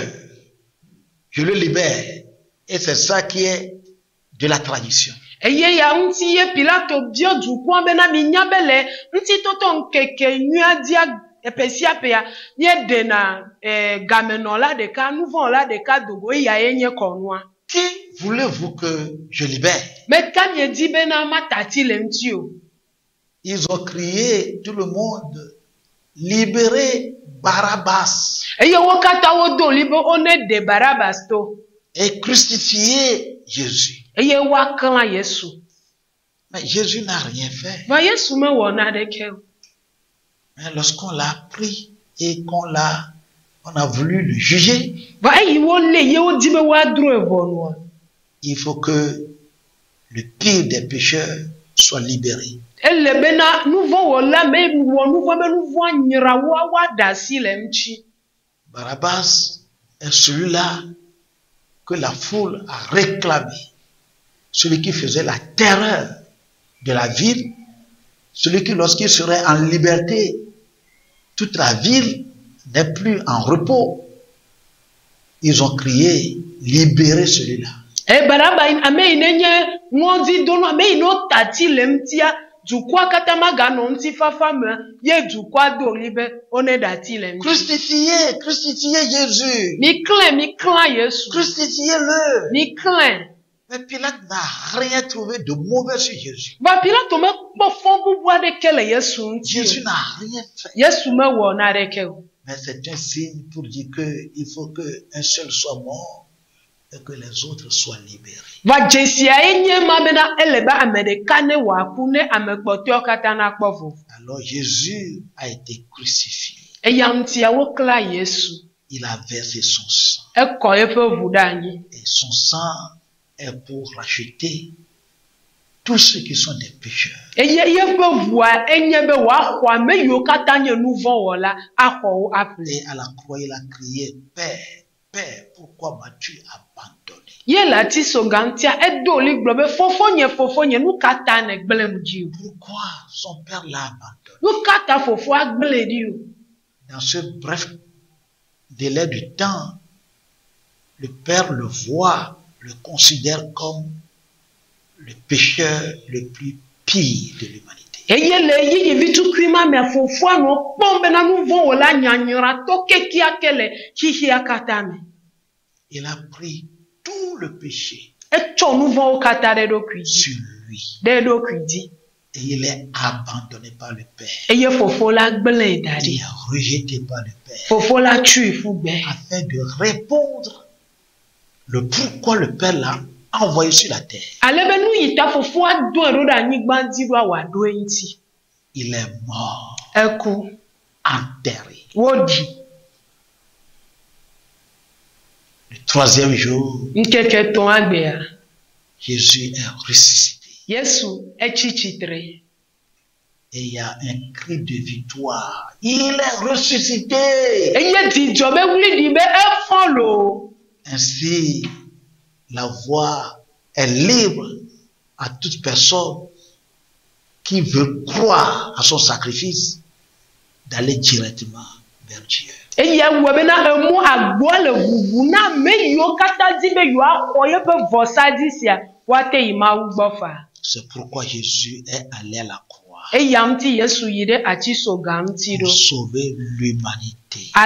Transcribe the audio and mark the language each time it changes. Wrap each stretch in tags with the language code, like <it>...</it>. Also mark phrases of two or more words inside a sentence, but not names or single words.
<fr>Je le libère. Et c'est ça qui est de la tradition.</fr> <ee>Eye ya ŋuti ye Pilato biɔ dukɔa bena minya be le ŋutitɔtɔ ŋkeke nyuia dia eƒe sia ƒea míeɖena gamenɔla ɖeka nuvɔla ɖeka dogo eya ye nye kɔnua.</ee> <fr>Qui voulez-vous que je libère?</fr> <ee>Meka miedi bena matati le ŋuti o.</ee> <fr>Ils ont crié, tout le monde, libérez Barabbas</fr> <ee>Eye wo katã wodo li be wone ɖe Barabas to.</ee> <fr>et crucifiez Jésus.</fr> <ee>Eye woaklã Yesu.</ee> <fr>Mais Jésus n'a rien fait.</fr> <ee>Va Yesu mewɔ naɖeke o.</ee> <fr>Mais lorsqu'on l'a pris et on a voulu le juger,</fr> <ee>Va eyi wolé ye wodi be woadrɔe ʋɔnua.</ee> <fr>il faut que le pire des pécheurs soit libéré.</fr> <ee>Ele bena nuvɔwɔla me wɔ nuvɔ be nuvɔa nyra woaɖe asi le ŋuti.</ee> <fr>Barabbas est celui-là que la foule a réclamé. Celui qui faisait la terreur de la ville. Celui qui, lorsqu'il serait en liberté, toute la ville n'est plus en repos. Ils ont crié, libérez celui-là.</fr> <ee>Baraba ame yi ne nye ŋɔdzi dono ame yi ne wotati le ŋutia dukɔa katã maganɔ ŋuti fafa me ye dukɔa do li be wone ɖe ati le ŋuti.</ee> <fr>Crucifiez, crucifiez Jésus.</fr> <ee>Miklẽ Yesu.</ee> <fr>Crucifiez-le.</fr> <ee>Miklẽ.</ee> <fr>Mais Pilate n'a rien trouvé de mauvais sur Jésus.</fr> <ee>Va Pilato mekpɔ fɔ bubu aɖeke le Yesu ŋuti</ee> <fr>Jésus</fr> <ee>o.</ee> <fr>n'a rien fait.</fr> <ee>Yesu mewɔ naɖeke o.</ee> <fr>Mais c'est un signe pour dire qu'il faut qu'un seul soit mort et que les autres soient libérés.</fr> <ee>Va dzesia ye nye ma bena ele be ame ɖeka ne wòaku ne ame kpɔtɔewo katã nakpɔ vovo.</ee> <fr>Alors Jésus a été crucifié.</fr> <ee>Eya ŋutia woklã Yesu.</ee> <fr>Il a versé son sang.</fr> <ee>Ekɔ eƒe ʋu ɖe anyi.</ee> <fr>Et son sang est pour racheter tous ceux qui sont des pécheurs.</fr> <ee>Eye yeƒe ʋua enye be wòaxɔ ame yiwo katã nye nu vɔ wɔla axɔ wo aƒle.</ee> <fr>Et à la croix, il a crié, Père, Père, pourquoi m'as-tu abandonné?</fr> <ee>Ye le ati soga ŋutia edo li gblɔ be fofonye nu ka ta negblẽm dzi o.</ee> <fr>Pourquoi son père l'a abandonné?</fr> <ee>Nu ka ta fofoa gblẽ ɖi o.</ee> <fr>Dans ce bref délai de temps, le père le voit, le considère comme le pécheur le plus pire de l'humanité.</fr> <ee>Eye le yiyivi tukui ma mea fofoa nɔ kpɔm bena nu vɔ wɔla nyanyratɔ kekea ke le xixia katã me.</ee> <fr>Il a pris tout le péché</fr> <ee>Etsɔ nu vɔwo katã ɖe eɖokui dzi.</ee> <fr>sur lui.</fr> <ee>Ɖe eɖokui dzi.</ee> <fr>Et il est abandonné par le Père.</fr> <ee>Eye fofo la gblẽe da</ee> <fr>Il</fr> <ee>ɖi.</ee> <fr>est rejeté par le Père.</fr> <ee>Fofo la tui fu gbe.</ee> <fr>Afin de répondre le pourquoi le Père l'a envoyé sur la terre.</fr> <ee>Ale be nu yi ta fofoa do eɖo ɖe anyigba dzi ɖoa wòaɖo eŋuti.</ee> <fr>Il est mort,</fr> <ee>Eku.</ee> <fr>enterré.</fr> <ee>Woɖi.</ee> <fr>Le troisième jour,</fr> <ee>Ŋkeke etɔ̃a gbea.</ee> <fr>Jésus est ressuscité.</fr> <ee>Yesu etsi tsitre.</ee> <fr>Et il y a un cri de victoire. Il est ressuscité.</fr> <ee>Enye dzidzɔ be wli ɖi be efɔ lo.</ee> <fr>Ainsi, la voie est libre à toute personne qui veut croire à son sacrifice, d'aller directement vers Dieu. C'est pourquoi Jésus est allé à la croix pour sauver l'humanité.</fr>